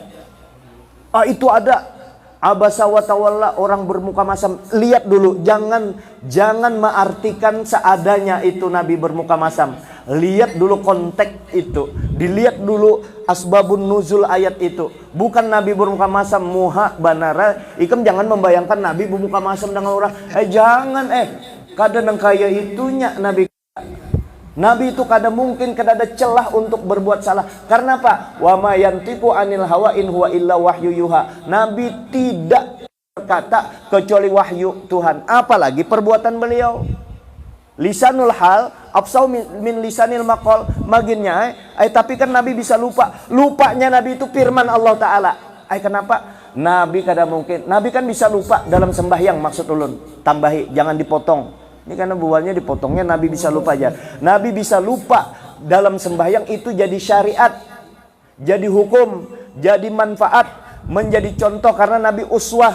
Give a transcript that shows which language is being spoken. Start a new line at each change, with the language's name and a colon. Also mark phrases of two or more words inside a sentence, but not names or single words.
Indonesian: Itu ada
Arabic: عبس وتولى,
Indonesian: orang bermuka masam. Lihat dulu, jangan mengartikan seadanya itu Nabi bermuka masam. Lihat dulu konteks itu, dilihat dulu
Arabic: أسباب النزول
Indonesian: ayat itu. Bukan Nabi bermuka masam muha banara. Ikam jangan membayangkan Nabi bermuka masam dengan orang. Jangan kada nang kaya itunya Nabi itu kada mungkin, kada ada celah untuk berbuat salah. Karena apa?
Arabic: وما ينطق عن الهوى إن هو إلا وحي يوحى.
Indonesian: Nabi tidak berkata kecuali wahyu Tuhan. Apalagi perbuatan beliau.
Arabic: لسان الحال أفصح من لسان المقال.
Indonesian: Maginnya tapi kan Nabi bisa lupa. Lupanya Nabi itu firman Allah Taala. Kenapa? Nabi kada mungkin. Nabi kan bisa lupa dalam sembahyang, maksud ulun. Tambahi, jangan dipotong. Ini karena buahnya dipotongnya, Nabi bisa lupa aja. Nabi bisa lupa dalam sembahyang, itu jadi syariat, jadi hukum, jadi manfaat, menjadi contoh, karena Nabi uswah.